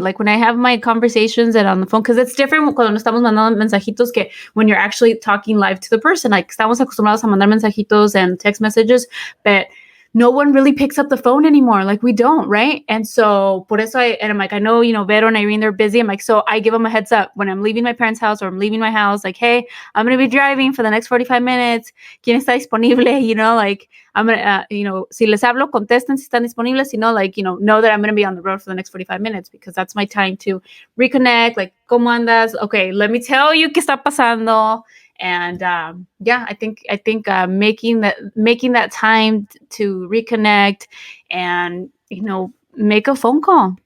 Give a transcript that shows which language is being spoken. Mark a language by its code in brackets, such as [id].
[en] Like, when I have my conversations and on the phone, because it's different [es] cuando nos estamos mandando mensajitos que [en] when you're actually talking live to the person. Like, [es] estamos acostumbrados a mandar mensajitos [en] and text messages, but no one really picks up the phone anymore. Like we don't, right? And so [es] por eso [en] I'm like, I know, Vero and Irene, they're busy. I'm like, so I give them a heads up when I'm leaving my parents' house or I'm leaving my house, like, hey, I'm going to be driving for the next 45 minutes. [es] ¿Quién está disponible? [en] Like, I'm going to, [es] si les hablo, contesten si están disponibles. Si no, [en] like, know that I'm going to be on the road for the next 45 minutes because that's my time to reconnect. Like, [es] ¿cómo andas? [en] Okay, let me tell you [es] qué está pasando. [en] And I think making that time to reconnect and make a phone call.